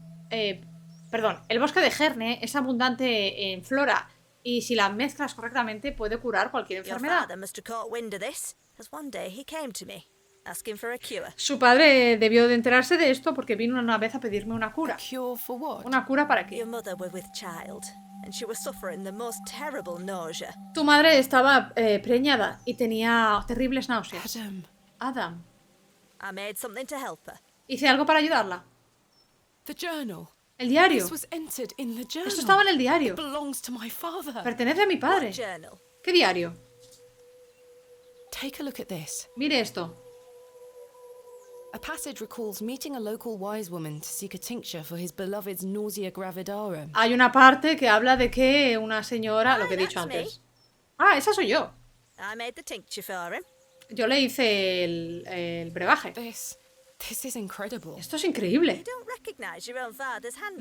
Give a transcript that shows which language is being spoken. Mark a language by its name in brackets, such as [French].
[Spanish] El bosque de Herne es abundante en flora y si la mezclas correctamente puede curar cualquier [English] Your [Spanish] enfermedad. [English] father must have caught wind of this, as one day he came to me, asking for a cure. [Spanish] Su padre debió de enterarse de esto porque vino una vez a pedirme una cura. [English] Cure for what? [Spanish] ¿Una cura para qué? [English] Your mother was with child, and she was suffering the most terrible nausea. [Spanish] Tu madre estaba preñada y tenía terribles náuseas. [English] Adam. I made something to help her. [Spanish] Hice algo para ayudarla. [English] The journal. [Spanish] El diario. [English] This was entered in the journal. [Spanish] Esto estaba en el diario. [English] It belongs to my father. [Spanish] Pertenece a mi padre. [English] What journal? [Spanish] ¿Qué diario? [English] Take a look at this. [Spanish] Mire esto. [English] A passage recalls meeting a local wise woman to seek a tincture for his beloved's nausea gravidarum. [Spanish] Hay una parte que habla de que una señora, lo que he dicho [English] that's me. [Spanish] antes. Ah, esa soy yo. [English] I made the tincture for him. [Spanish] Yo le hice el brebaje. [English] This is incredible. [Spanish] Esto es increíble. [English] You don't recognize your own father's handwriting.